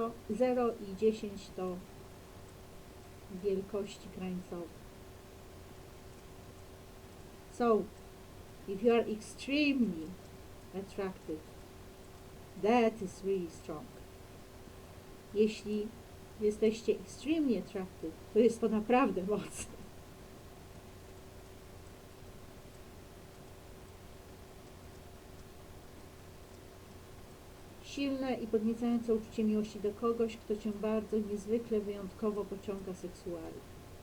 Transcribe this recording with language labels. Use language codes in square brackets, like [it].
[pl] 0 i 10 to wielkości krańcowe. [en] So, if you are extremely attractive, that is really strong. [pl] Jeśli jesteście [en] extremely attractive, [pl] to jest to naprawdę mocne. Silne i podniecające uczucie miłości do kogoś, kto cię bardzo, niezwykle, wyjątkowo pociąga seksualnie.